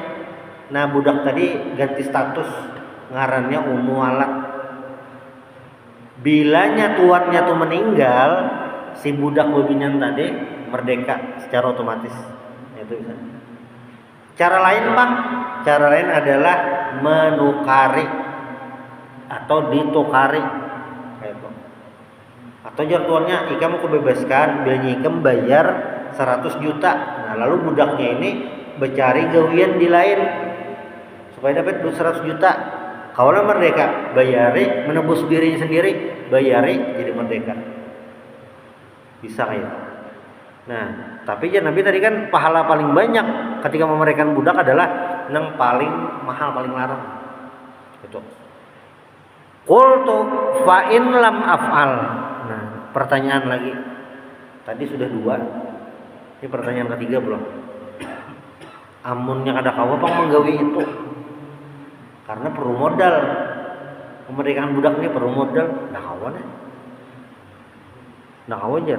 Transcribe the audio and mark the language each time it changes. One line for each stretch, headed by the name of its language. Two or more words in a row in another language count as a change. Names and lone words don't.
Banjar: Nah budak tadi ganti status, ngarannya ummu walad. Bilanya tuannya tuh meninggal, si budak bobinyan tadi merdeka secara otomatis. Itu bisa.
Indonesian: Cara lain bang, cara lain adalah menukari. atau ditukari gitu.
Banjar: Atau jargonnya ikam kebebaskan bilanya ikam bayar 100 juta. Nah, lalu budaknya ini bercari gawian di lain supaya dapat 100 juta. Kaulah merdeka, bayari menebus dirinya sendiri, bayari jadi merdeka. Bisa kayak.
Indonesian: Nah, tapi ya Nabi tadi kan pahala paling banyak ketika memerdekakan budak adalah yang paling mahal, paling larang. Gitu.
Arabic: قلت فإن لم أفعل.
Indonesian: Nah, pertanyaan lagi. Tadi sudah 2.
Banjar: Ini pertanyaan ketiga belum. Amunnya kada kawa pang menggawi itu.
Indonesian: Karena perlu modal. Kemerdekaan budak ini perlu modal.
Banjar: Nah kawan ya. Nah kawan aja.